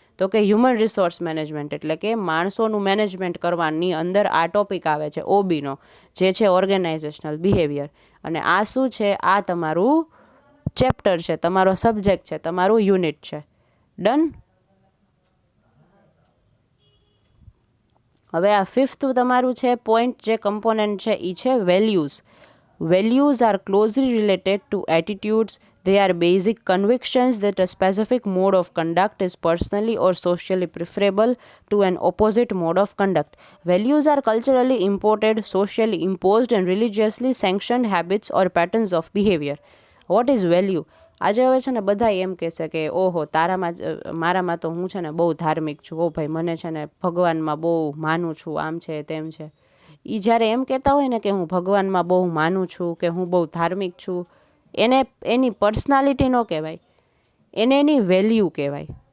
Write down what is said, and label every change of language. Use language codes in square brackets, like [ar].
[gu] તો કે human resource management, એટલે કે માણસોનું મેનેજમેન્ટ કરવાની અંદર આ ટોપિક આવે છે, ઓબીનો, જે છે ઓર્ગેનાઇઝેશનલ બિહેવિયર. અને આ શું છે? આ તમારું ચેપ્ટર છે, તમારો સબ્જેક્ટ છે, તમારું યુનિટ છે. ડન. હવે આ 5th તમારું છે પોઈન્ટ, જે કમ્પોનન્ટ છે એ છે values. [en] Values are closely related to attitudes. They are basic convictions that a specific mode of conduct is personally or socially preferable to an opposite mode of conduct. Values are culturally imported, socially imposed, and religiously sanctioned habits or patterns of behavior. What is value? [gu] આજે હવે છે ને બધા એમ કહેશે કે ઓહો મારામાં તો હું છે ને બહુ ધાર્મિક છું, ઓ ભાઈ મને છે ને ભગવાનમાં બહુ માનું છું, આમ છે તેમ છે. એ જ્યારે એમ કહેતા હોય ને કે હું ભગવાનમાં બહુ માનું છું, કે હું બહુ ધાર્મિક છું, એને એની પર્સનાલિટી ન કહેવાય, એને એની વેલ્યુ કહેવાય.